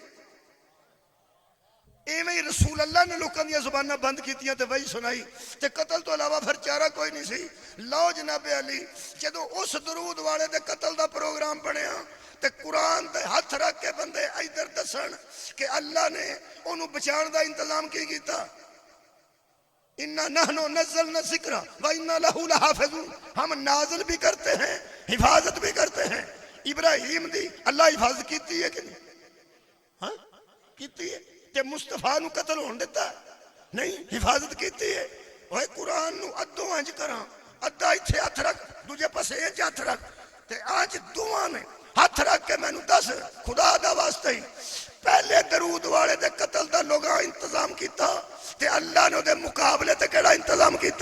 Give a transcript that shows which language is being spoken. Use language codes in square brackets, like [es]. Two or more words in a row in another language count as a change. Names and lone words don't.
[pa] ایویں ہی رسول اللہ نے لوگوں دی زباناں بند کیتیاں تے وحی سنائی تے قتل تو علاوہ فیر چارہ کوئی نہیں سی. لو جنابِ علی جدوں اس درود والے دے قتل دا پروگرام بنیا تے قرآن تے ہتھ رکھ کے بندے ادھر دسن کہ اللہ نے اونوں بچانے دا انتظام کی کیتا. [ar] إنا نحن نزلنا ذكرا و إنا له لحافظون, [ur] ہم نازل بھی کرتے ہیں حفاظت بھی کرتے ہیں. [pa] ابراہیم دی اللہ حفاظت کیتی ہے کہ نہیں? ہاں کیتی ہے. تے مصطفیٰ نوں قتل ہونے دتا نہیں، حفاظت کیتی ہے. اوئے قرآن نوں ادھوں انج کرا، ادھا ایتھے ہتھ رکھ، دوجے پاسے انج ہتھ رکھ تے آج دوواں نے ہتھ رکھ کے مینوں دس خدا دا واسطے ہی پہلے درود والے دے قتل دا لوکاں انتظام کیتا تے اللہ نے اوہدے مقابلے تے کیہڑا انتظام کیتا?